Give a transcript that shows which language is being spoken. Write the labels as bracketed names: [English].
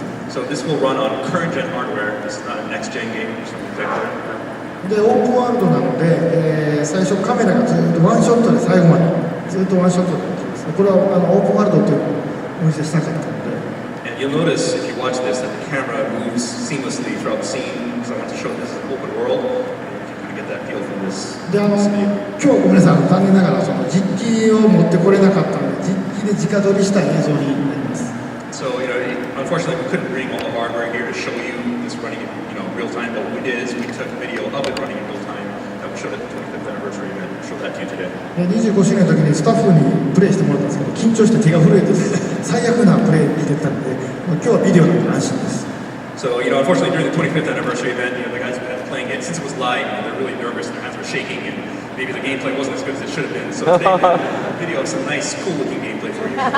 [English] So this will run on current gen hardware. This is not a next gen game or something like that. [Japanese] で、オープンワールドなので、最初カメラがずっとワンショットで最後までずっとワンショットでいきます。これはオープンワールドというのをお見せしたかったので。 [English] And you'll notice if you watch this that the camera moves seamlessly throughout the scene because I want to show this as an open world. That feel from this. [Japanese] で、今日ごめんなさい、残念ながらその実機を持ってこれなかったので、実機で直撮りした映像になります。 [English] So, unfortunately, we couldn't bring all the hardware here to show you this running in, real time. But what we did is we took video of it running in real time that we showed at the 25th anniversary event. Show that to you today. [Japanese] 25周年の時にスタッフにプレイしてもらったんですけど、緊張して手が震えて最悪なプレイしてたんで、今日はビデオなんで安心です。 [English] So, unfortunately, during the 25th anniversary event, the guys who been playing it, since it was live, they're really nervous and their hands were shaking, and maybe the gameplay wasn't as good as it should have been. So today, we have a video of some nice, cool-looking gameplay for you.